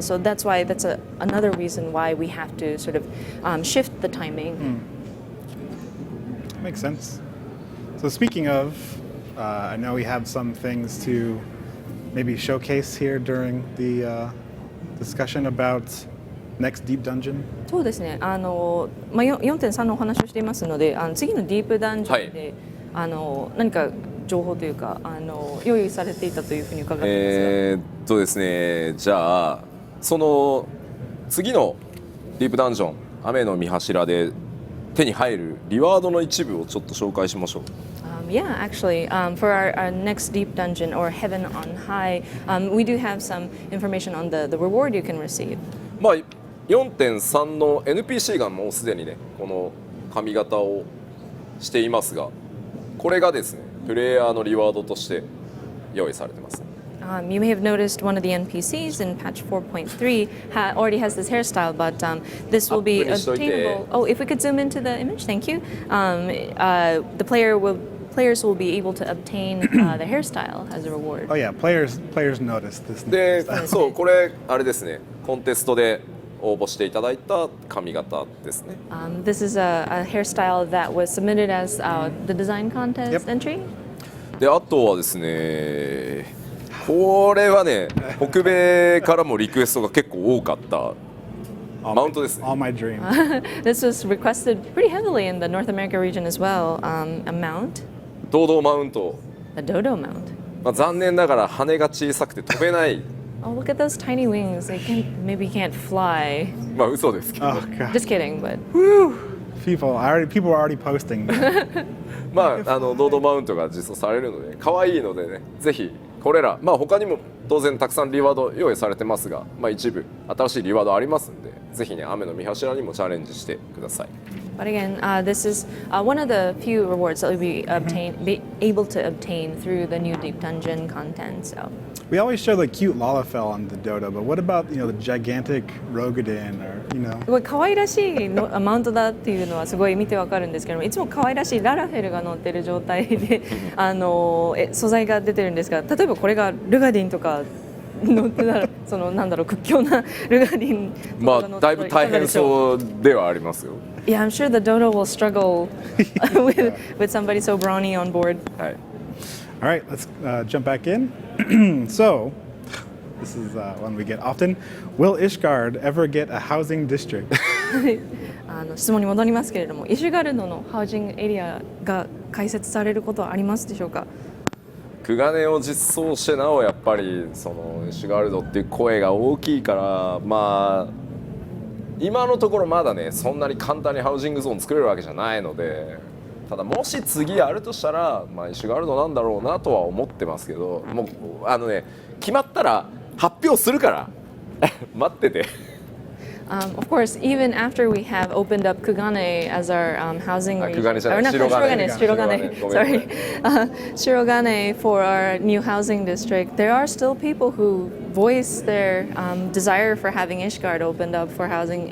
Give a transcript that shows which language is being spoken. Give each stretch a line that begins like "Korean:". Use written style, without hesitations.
English: So that's why another reason why we have to sort of shift the timing. Makes sense. So speaking of, I know we have some things to maybe showcase here during the discussion about next deep dungeon.
Japanese: そうですね。 4.3 のお話をしていますので、次のディープダンジョンで、何か情報というか用意されていたというふうに伺っていますが。ですね。じゃあその次のディープダンジョン雨の御柱で手に入るリワードの一部をちょっと紹介しましょう。
English: Yeah, actually, for our next deep dungeon or Heaven on High, we do have some information on the reward you can receive.
Japanese: まあ 4.3 の NPC がもうすでにねこの髪型をしていますが、これがですねプレイヤーのリワードとして用意されてます。
English: You may have noticed one of the NPCs in patch 4.3 already has this hairstyle, but this will be obtainable. Oh, if we could zoom into the image, thank you. The players will be able to obtain the hairstyle as a reward. Oh yeah, players noticed this.
Japanese: で、そうこれあれですね、コンテストで応募していただいた髪型ですね。
English: This is a hairstyle that was submitted as the design contest entry.
Japanese: で、あとはですね。これはね、北米からもリクエストが結構多かったマウントですね。
English: All my dreams. This was requested pretty heavily in the North America region as well. A mount.
Japanese: ドドマウント。
English: A dodo mount.
Japanese: まあ残念ながら羽が小さくて飛べない。
English: Oh, look at those tiny wings. They maybe can't fly.
Japanese: まあ嘘ですけど。
English: Just kidding, but. People are already posting.
Japanese: まあドドマウントが実装されるので可愛いのでね、ぜひ。これら、まあ他にも当然たくさんリワード用意されてますが、まあ一部新しいリワードありますんで、ぜひね雨の御柱にもチャレンジしてください。
English: But again, this is one of the few rewards that we'll be able to obtain through the new deep dungeon content. So. We always show the cute Lalafell on the Dodo, but what about the gigantic Rogadin or
Japanese: 可愛らしいマウントだっていうのはすごい見てわかるんですけども、いつも可愛らしいララフェルが乗ってる状態で素材が出てるんですが、例えばこれがルガディンとか乗ってたらなんだろう屈強なルガディンとかが乗ってたらだいぶ大変そうではありますよ。
English: Yeah, I'm sure the Dodo will struggle with somebody so brawny on board.
Japanese: はい。
English: All right, let's jump back in. So, this is one we get often. Will Ishgard ever get a housing district?
Japanese: 質問に戻りますけれども、イシュガルドのハウジングエリアが開設されることはありますでしょうか。クガネを実装してなおやっぱりそのイシュガルドっていう声が大きいから、まあ今のところまだねそんなに簡単にハウジングゾーン作れるわけじゃないので、ただもし次あるとしたら、まあ、イシュガルドなんだろうなとは思ってますけど、もう決まったら発表するから待ってて。
English: Of course, even after we have opened up Kugane as our housing region, Kugane or not Shirogane. Shirogane, sorry, Shirogane for our new housing district, there are still people who voice their desire for having Ishgard opened up for housing.